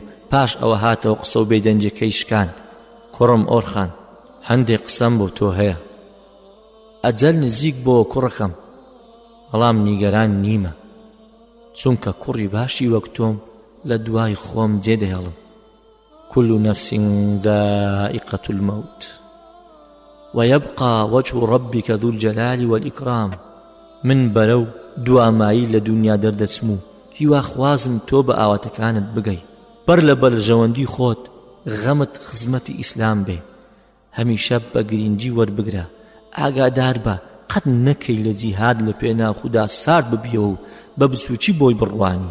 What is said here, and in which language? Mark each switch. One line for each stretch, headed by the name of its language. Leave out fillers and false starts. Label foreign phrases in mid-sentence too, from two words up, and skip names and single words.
Central Kurdish: پاش ئەوە هاتەوە قسە و بێدەنجەکەی شکاند. کوڕم ئۆرخان هەندێک قسەم بۆ تۆ هەیە. ئەجەل نزیک بۆ کوڕەکەم بەڵام نیگەران نیمە چونکە کوڕی باشی وەک تۆم لە دوای خۆم جێدەهێڵم.
Arabic: كل نفس ذائقة الموت ويبقى وجه ربك ذو الجلال والإكرام.
Central Kurdish: من بەرەو دوامایی لە دنیا دەردەچم و هیوا خوازم تۆ بە ئاواتەکانت بگەی. بەر لە بەرژەوەندی خۆت غەمت خزمەتی ئیسلام بێ. هەمیشە بە گرنگی وەربگرە. ئاگادار بە قەت نەکەی لە جیهاد لە پێناو خودا سارد ببیەوە و بە بچووکی بۆی بڕوانی.